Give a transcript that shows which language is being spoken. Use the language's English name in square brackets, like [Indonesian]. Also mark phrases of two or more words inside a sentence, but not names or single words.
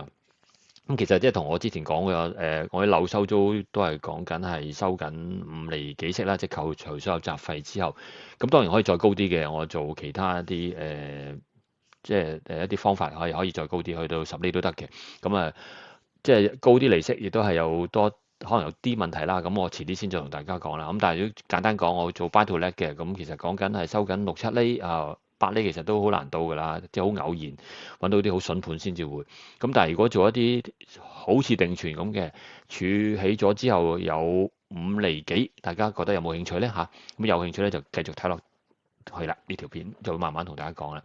[Cantonese] 咁其實即係同我之前講嘅我啲樓收租都係講緊係收緊5厘幾息啦，即係扣除所有雜費之後。咁當然可以再高啲嘅，我做其他一啲即係一啲方法可以再高啲，去到10厘都得嘅。咁即係高啲利息，亦都係有可能有啲問題啦。咁我遲啲先再同大家講啦。咁但係如果簡單講，我做 [English] buy to let [Cantonese] 嘅，咁其實講緊係收緊6、7厘8厘，其實都好難到㗎啦，即係好偶然揾到啲好筍盤先至會。咁但係如果做一啲好似定存咁嘅，儲起咗之後有5厘幾，大家覺得有冇興趣呢？咁有興趣咧就繼續睇落去啦。呢條片就會慢慢同大家講啦。